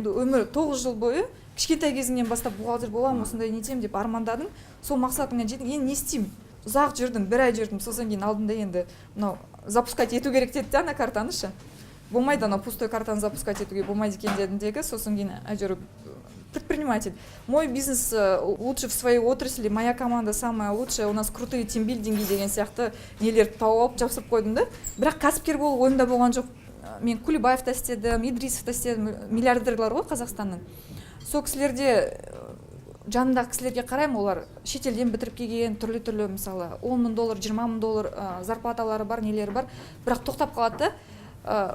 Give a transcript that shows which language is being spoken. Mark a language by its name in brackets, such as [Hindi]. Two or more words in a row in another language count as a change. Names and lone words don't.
[Kazakh] Енді өмір 9 жыл бойы кішкентай кезімнен бастап бухгалтер боламын, осындай нетем деп армандадым. Сол мақсатыңа жетіп, енді не істеймін? Ұзақ жүрдім, бір ай жүрдім, сосын кейін алдында енді мынау запускать ету керек деді ана картанышы. Болмайды, анау пустой картаны запускать етуге болмайды екен дедімдегі, сосын кейін әйтеуір предприниматель. [Russian] Мой бизнес лучше в своей отрасли, моя команда самая лучшая, у нас крутые тимбилдинги [Kazakh] деген сияқты нелерді тауып алып жабысып қойдым да. Бірақ кәсіпкер болу ойымда болған жоқ. Мен Кулибаевта істедім, Идрисовта істедім, миллиардерлар ғой Қазақстанның. Сол кісілерде жанындағы кісілерге қараймын, олар шетелден бітіріп келген, түрлі мысалы $10,000, $20,000 зарплаталары бар, нелері бар, бірақ тоқтап қалады да.